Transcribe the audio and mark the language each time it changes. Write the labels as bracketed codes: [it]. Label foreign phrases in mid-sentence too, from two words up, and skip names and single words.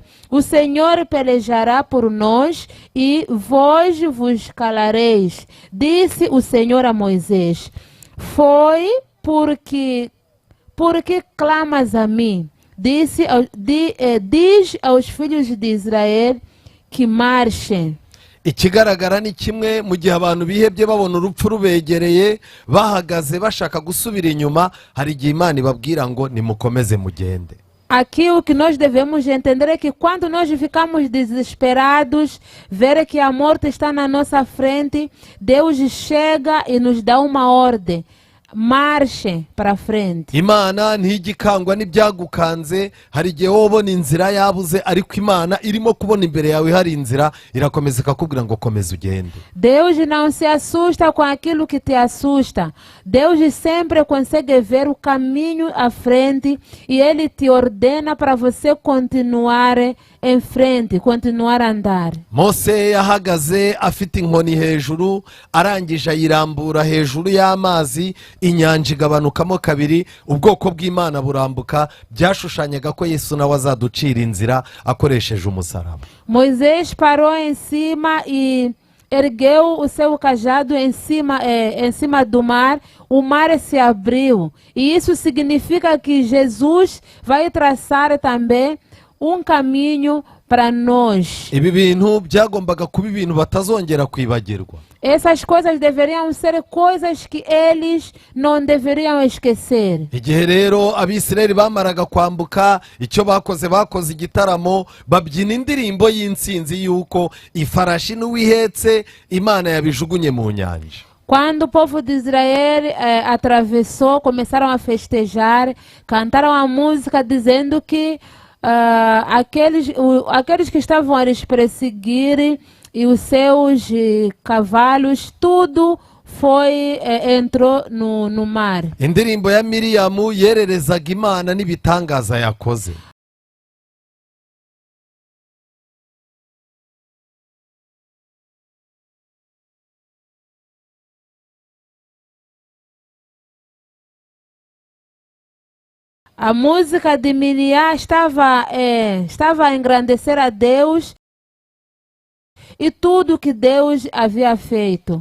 [pt] O Senhor pelejará por nós e vós vos calareis. Disse o Senhor a Moisés, foi porque clamas a mim? Diz aos filhos de Israel que marchem. [rw] Ikigaragara ni kimwe, mu gihe abantu bihebye babona urupfu rubegereye, bahagaze bashaka gusubira inyuma, hari igihe Imana ibabwira ngo nimukomeze mugende. [pt] Aqui o que nós devemos entender é que quando nós ficamos desesperados, ver que a morte está na nossa frente, Deus chega e nos dá uma ordem. Marche para frente. [rw] imana ntigikangwa n'ibyagukanze. hari igihe wowe ubona inzira yabuze ariko imana irimo kubona imbere yawe hari inzira, irakomeza ikakubwira ngo komeza ugende. [pt] Deus não se assusta com aquilo que te assusta. Deus sempre consegue ver o caminho à frente e Ele te ordena para você continuar em frente, continuar a andar. [rw] Mose yahagaze afite inkoni hejuru, arangije ayirambura hejuru y'amazi, inyanja igabanukamo kabiri, ubwoko bw'Imana burambuka. Byashushanyaga ko Yesu nawe azaducira inzira akoresheje umusaraba. [pt] Moisés parou em cima e ergueu o seu cajado em cima do mar. O mar se abriu. E isso significa que Jesus vai traçar também um caminho para nós. [rw] Ibi bintu byagombaga kuba ibintu batazongera kwibagirwa. [pt] Essas coisas deveriam ser coisas que eles não deveriam esquecer. [rw] Igihe rero Abisirayeli bamaraga kwambuka, icyo bakoze igitaramo, babyina indirimbo y'intsinzi yuko ifarashi n'uwihetse Imana yabijugunye mu nyanja. [pt] Quando o povo de Israel atravessou, começaram a festejar, cantaram a música dizendo que aqueles que estavam a lhes perseguir e os seus cavalos, tudo entrou no mar. [rw] Indirimbo ya Miriyamu yererezaga Imana n'ibitangaza yakoze. [pt] A música de Miriam estava a engrandecer a Deus e tudo que Deus havia feito.